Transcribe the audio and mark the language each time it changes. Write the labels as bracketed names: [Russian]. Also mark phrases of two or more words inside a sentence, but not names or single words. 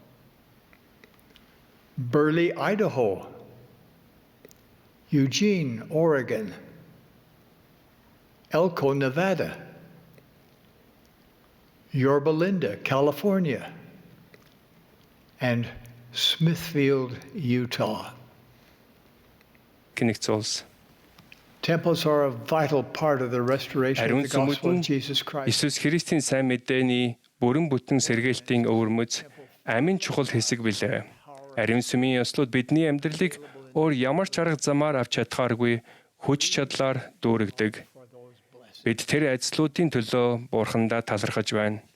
[English] Burley, Idaho, Eugene, Oregon, Elko, Nevada, Yorba Linda, California, and Smithfield, Utah. Temples are a vital part of the restoration of the gospel of Jesus Christ. [Mongolian] Иесус Христийн сайн мэдээний бүрэн бүтэн сэргээлтийн өвөрмөц амин чухал хэсэг билээ. Ариун сүмийн ёслууд бидний амьдралыг өөр ямар ч арга замаар авч чадхааргүй хүч чадлаар дүүрэгдэг. Бид тэр ажлуудын төлөө Бурхандаа талархаж байна.